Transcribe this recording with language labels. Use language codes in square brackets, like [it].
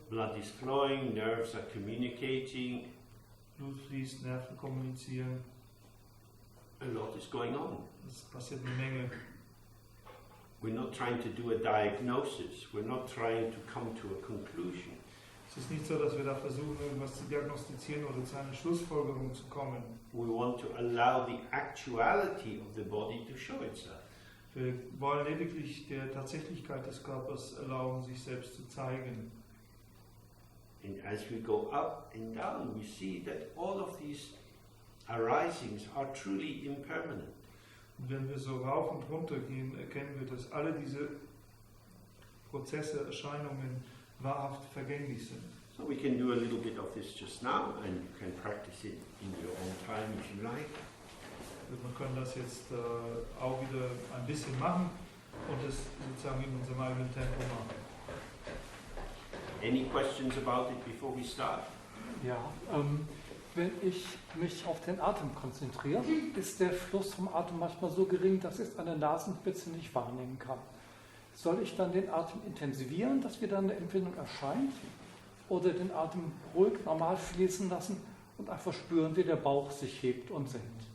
[en] Blood is flowing, nerves are communicating. [de] Blut fließt, Nerven kommunizieren. [en] A lot is going on. [de] Es passiert eine Menge. [en] We're not trying to do a diagnosis. We're not trying to come to a conclusion. [de] Es ist nicht so, dass wir da versuchen, irgendwas zu diagnostizieren oder zu einer Schlussfolgerung zu kommen. [en] We want to allow the actuality of the body to show itself. [de] Wir wollen lediglich der Tatsächlichkeit des Körpers erlauben, sich selbst zu zeigen. [en] And as we go up and down, we see that all of these arisings are truly impermanent. [de] Und wenn wir so rauf und runter gehen, erkennen wir, dass alle diese Prozesse, Erscheinungen wahrhaft vergänglich sind. [en] So we can do a little bit of this just now, and you can practice it in your own time if you like. [de] Wir können das jetzt auch wieder ein bisschen machen und es sozusagen in unserem eigenen Tempo machen. [en] Any questions about it before we start? [de] Ja, wenn ich mich auf den Atem konzentriere, ist der Fluss vom Atem manchmal so gering, dass ich es an der Nasenspitze nicht wahrnehmen kann. Soll ich dann den Atem intensivieren, dass wieder eine Empfindung erscheint? Oder den Atem ruhig, normal fließen lassen und einfach spüren, wie der Bauch sich hebt und senkt?